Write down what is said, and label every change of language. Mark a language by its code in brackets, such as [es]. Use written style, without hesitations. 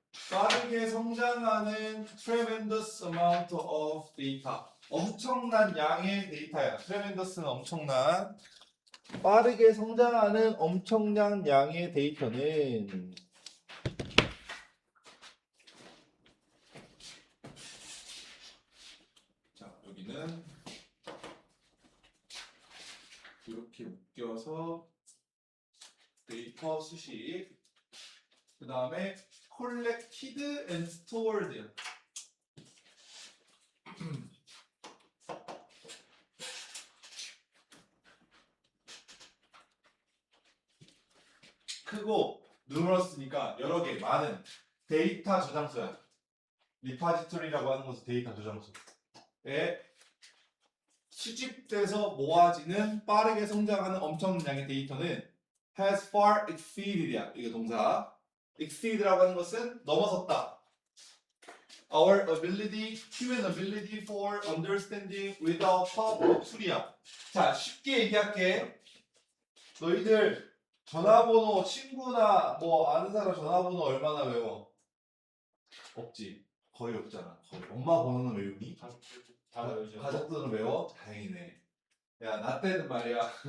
[ko] 빠르게 성장하는 [en] tremendous amount of data. [ko] 엄청난 양의 데이터야. tremendous는 엄청난. 빠르게 성장하는 엄청난 양의 데이터는 자, 여기는 이렇게 묶여서 데이터 수식 그 다음에 [en] collected and stored [ko] 크고 numerous니까 여러 개 많은 데이터 저장소야. 리파지토리라고 하는 것은 데이터 저장소에 수집돼서 모아지는 빠르게 성장하는 엄청난 양의 데이터는 [en] has far exceeded [ko] 야. 이거 동사. exceed라고 하는 것은 넘어섰다. [en] Our ability, human ability for understanding without help of 툴이야. [ko] 자, 쉽게 얘기할게. 너희들 전화번호 친구나 뭐 아는 사람 전화번호 얼마나 외워? 없지. 거의 없잖아. 거의. 엄마 번호는 외우니? 다 외우죠. 가족들은 외워? 다행이네. 야, 나 때는 말이야.